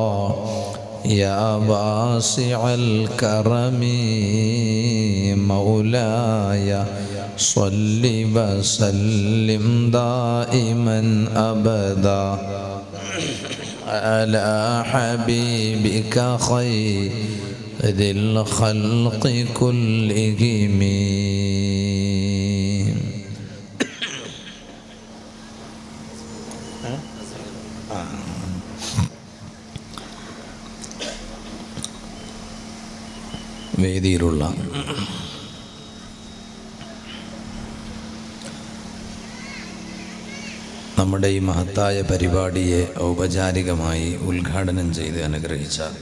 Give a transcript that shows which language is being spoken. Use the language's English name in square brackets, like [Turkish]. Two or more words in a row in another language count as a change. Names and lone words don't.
[Arabic] يا واسع الكرم مولاي صل وسلم دائما أبدا على حبيبك خير ذي الخلق كلهم. [Malayalam] വേദിയിലുള്ള നമ്മുടെ ഈ മഹത്തായ പരിപാടിയെ ഔപചാരികമായി ഉദ്ഘാടനം ചെയ്ത് അനുഗ്രഹിച്ച